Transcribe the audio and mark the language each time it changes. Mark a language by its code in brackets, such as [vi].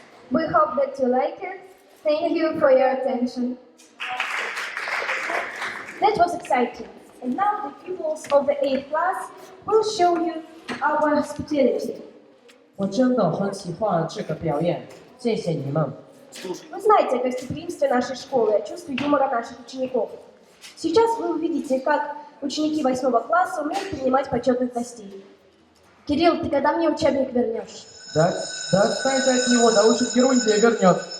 [en] We hope that you like it. Thank you for your attention. That was exciting. And now the pupils of the 8th class will show you our hospitality. [zh] 我真的很喜欢这个表演，谢谢你们。 [ru] Вы знаете о гостеприимстве нашей школы, о чувстве юмора наших учеников. Сейчас вы увидите, как ученики 8 класса умеют принимать почетных гостей. Кирилл, ты когда мне учебник вернешь? Да отстань ты от него, доучит ерунде и вернет.